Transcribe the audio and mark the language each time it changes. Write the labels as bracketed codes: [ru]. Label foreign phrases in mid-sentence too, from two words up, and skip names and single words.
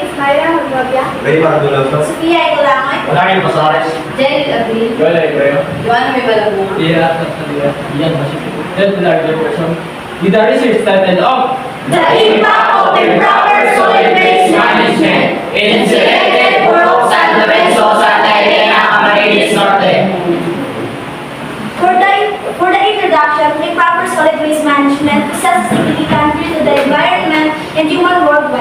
[en] Mayra Magbabia, Ray Marduloso. Sofia Ikulangoy, Maraming Pasares. Jenny Abril, Joel Ebreo. Joanna May Balabunga. Iya, Tatalía. Ian Masipito. Health Larger Person. With the research titled of The impact of improper solid waste management in selected Purok San Lorenzo, Santa Elena, Camarines Norte. For the introduction, improper solid waste management is a significant threat to the environment and human worldwide.